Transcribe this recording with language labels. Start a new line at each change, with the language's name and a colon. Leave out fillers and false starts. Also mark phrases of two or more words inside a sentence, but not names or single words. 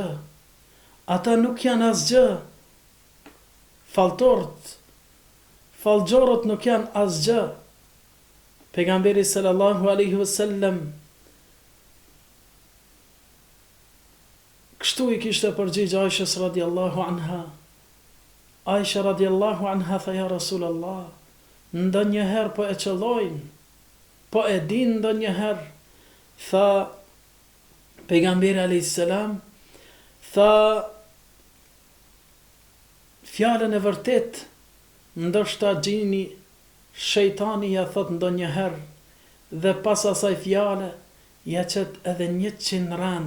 Albanian: Ata nuk janë asgjë. Fallxorët nuk janë asgjë. Pejgamberi
Arabic: صلى الله عليه وسلم
Albanian: kështu i kishte përgjigj Aishës
Arabic: رضي الله عنها.
Albanian: Aisha
Arabic: رضي الله عنها
Albanian: tha
Arabic: يا رسول الله,
Albanian: ndonjëherë po e qëllojnë, po e din ndonjëherë. Tha pejgamberi
Arabic: عليه السلام,
Albanian: tha fjalën e vërtet, ndoshta gjini shejtani ja thot ndonjëherë, dhe pas asaj fjale ja qet edhe 100 rana.